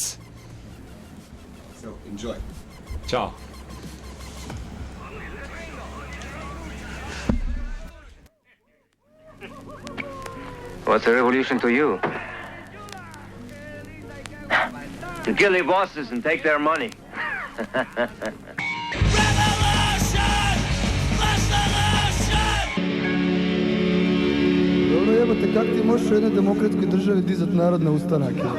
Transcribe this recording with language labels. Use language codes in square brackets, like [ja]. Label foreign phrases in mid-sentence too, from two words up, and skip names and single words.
[en] So enjoy. Ciao. What's a revolution to you? To kill their bosses and take their money. [hr] Dobro jebate, kak ti možeš u jednoj demokratskoj državi dizat narod na ustanak?